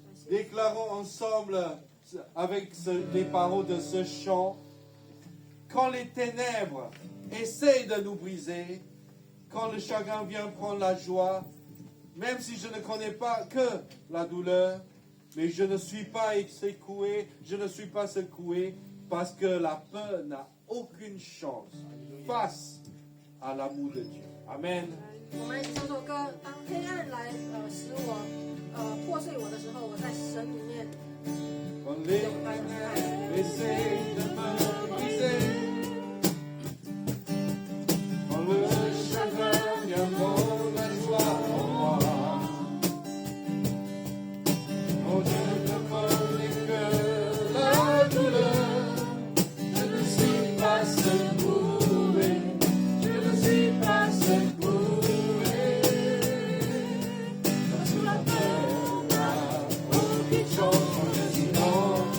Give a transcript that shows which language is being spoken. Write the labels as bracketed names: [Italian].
[French] Déclarons ensemble avec les paroles de ce chant, quand les ténèbres essayent de nous briser, quand le chagrin vient prendre la joie, même si je ne connais pas que la douleur, mais je ne suis pas secoué, je ne suis pas secoué, parce que la peur n'a aucune chance face à l'amour de Dieu. Amen. [Chinese] 我们一起唱首歌。当黑暗来使我破碎我的时候，我在神里面 [French] Quand les ténèbres essayent de me briser, quand le chagrin vient prendre la joie en moi, quand je ne connais que la douleur, je ne suis pas secoué, je ne suis pas secoué, parce que la peur n'a aucune chance.